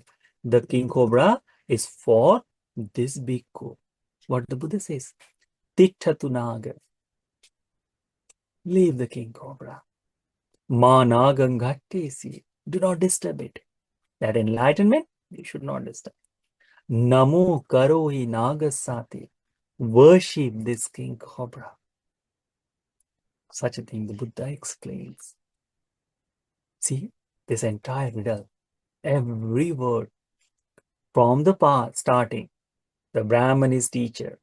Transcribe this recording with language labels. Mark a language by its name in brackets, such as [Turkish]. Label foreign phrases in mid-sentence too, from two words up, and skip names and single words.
[English] The king cobra is for this bhikkhu. What the Buddha says, [Pali] Titthatu Naga. [English] Leave the king cobra. [Pali] Ma nagangattesi. [English] Do not disturb it. That enlightenment, you should not disturb. [Pali] Namo karohi nagasate. [English] Worship this king cobra. Such a thing the Buddha explains. See, this entire riddle, every word from the path starting, the Brahman is teacher.